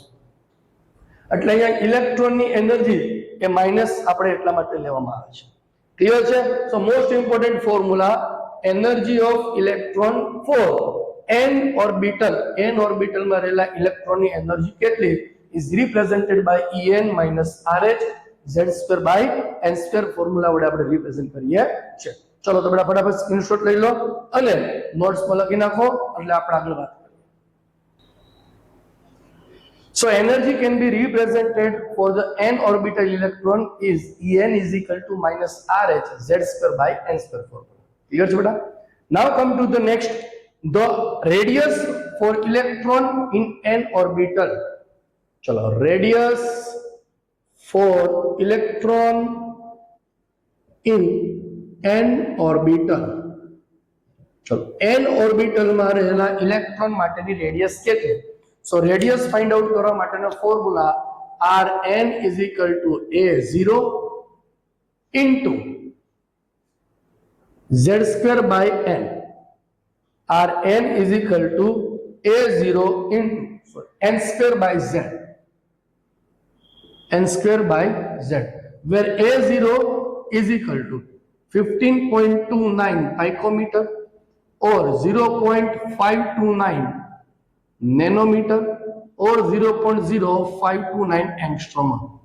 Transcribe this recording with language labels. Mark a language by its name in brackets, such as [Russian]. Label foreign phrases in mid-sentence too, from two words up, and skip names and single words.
[Gujarati] એટલે અહીંયા [English] electron energy [Gujarati] એ માઇનસ આપણે એટલા માટે લેવામાં આવે છે. ક્લિયર છે? [English] So most important formula, energy of electron for n orbital, [Gujarati] n ઓર્બિટલમાં રહેલા ઇલેક્ટ્રોનની એનર્જી કેટલી [English] is represented by En minus RH z² by n² [Gujarati] ફોર્મ્યુલા વડે આપણે રિપ્રેઝન્ટ કરીએ છીએ. ચલો તો બેટા ફટાફટ સ્ક્રીનશોટ લઈ લો અને નોટ્સમાં લખી નાખો એટલે આપણે આગળ વાત કરીએ. [English] So energy can be represented for the n orbital electron is En is equal to minus RH z² by n² formula. [Gujarati] Clear છે બેટા? [English] Now come to the next, the radius for electron in n orbital. चलो radius for electron in n orbital. [Gujarati] चलो [English] n orbital [Gujarati] માં રહેલા ઇલેક્ટ્રોન માટેની રેડિયસ કેટલી? [English] So radius find out [Gujarati] કરવા માટેનો [English] formula Rn is equal to a0 into z² by n. Rn is equal to a0 into n² by z. n² by z, where a0 is equal to 15.29 picometer or 0.529 nanometer or 0.0529 angstrom.